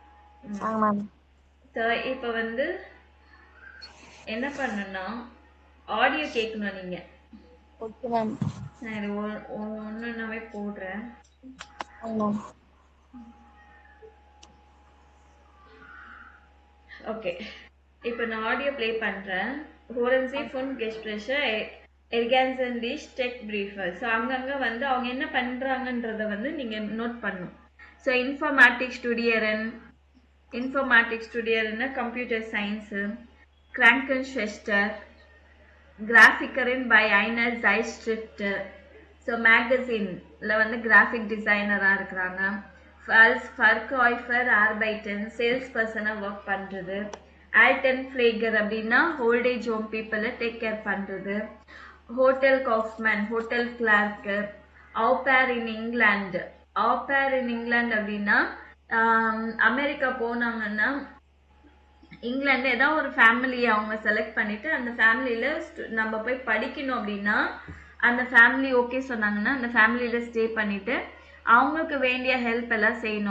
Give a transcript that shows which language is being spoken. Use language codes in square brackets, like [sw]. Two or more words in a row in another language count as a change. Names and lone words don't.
[ta] ஸோ இப்போ வந்து என்ன பண்ணணும்னா, ஆடியோ கேட்கணும் நீங்க. ஓகே மேம். நான் இது ஒன்றுனாவே போடுறேன். ஓகே, இப்போ நான் ஆடியோ ப்ளே பண்ணுறேன். [de] Hören Sie von Gespräche ergänzen die Steckbriefe. [ta] ஸோ அங்கங்கே வந்து அவங்க என்ன பண்ணுறாங்கன்றத வந்து நீங்கள் நோட் பண்ணணும். ஸோ [de] Informatik studieren [en] computer science, [de] Krankenschwester, Grafikerin bei einer Zeitschrift. [ta] ஸோ மேகசின்ல வந்து [en] graphic designer [ta] இருக்கிறாங்க. [de] Verkäufer arbeiten, [en] sales person [ta] ஒர்க் பண்ணுறது. Altenpfleger அப்படின்னா [en] old age home people take care [ta] பண்ணுறது. [de] Hotelkaufmann, [en] hotel clerk. au pair in England. au pair in England [ta] அப்படின்னா அமெரிக்கா போனாங்கன்னா இங்கிலாந்து ஏதாவது ஒரு ஃபேமிலியை அவங்க செலக்ட் பண்ணிட்டு அந்த ஃபேமிலியில நம்ம போய் படிக்கணும் அப்படின்னா அந்த ஃபேமிலி ஓகே சொன்னாங்கன்னா அந்த ஃபேமிலியில ஸ்டே பண்ணிட்டு அவங்களுக்கு வேண்டிய ஹெல்ப் எல்லாம் செய்யணும்.